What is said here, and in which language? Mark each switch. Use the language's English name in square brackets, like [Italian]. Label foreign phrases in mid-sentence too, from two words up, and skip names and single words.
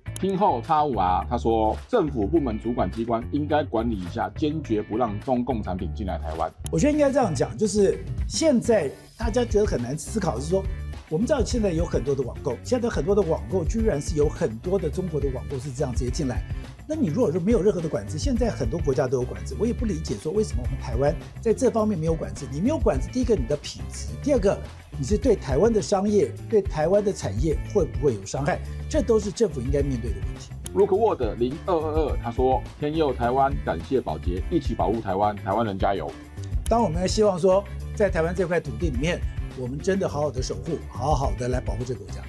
[Chinese] 聽後X5R他說，政府部門主管機關應該管理一下，堅決不讓中共產品進來台灣。我覺得應該這樣講，就是現在大家覺得很難思考的是說，我們知道現在有很多的網購，現在很多的網購居然是有很多的中國的網購是這樣直接進來。那你如果說沒有任何的管制，现在很多國家都有管制，我也不理解說為什麼我们台灣在這方面沒有管制。你沒有管制，第一個你的品質，第二個你是對台灣的商業、對台灣的產業會不會有傷害，這都是政府應該面對的問題。 Rookwood 0222他說：天佑台灣，感謝寶傑，一起保護台灣，台灣人加油。當我們希望說，在台灣這塊土地裡面，我們真的好好的守護，好好的來保護這個國家。